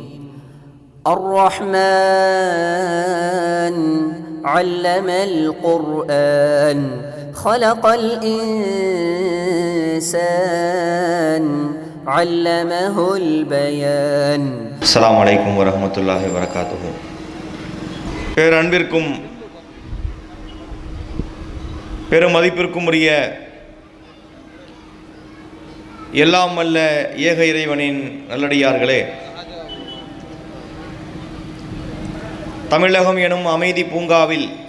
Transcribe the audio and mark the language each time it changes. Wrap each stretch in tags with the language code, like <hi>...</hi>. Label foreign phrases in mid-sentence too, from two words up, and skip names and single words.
<ar>الرحمن علم القرآن خلق الإنسان علمه البيان. السلام عليكم ورحمة الله وبركاته.</ar> <ta>பேரன்பிற்கும் பெருமதிப்பிற்கும் உரிய எல்லாம் வல்ல ஏக இறைவனின் நல்லடியார்களே, தமிழகம் எனும் அமைதி பூங்காவில்</ta>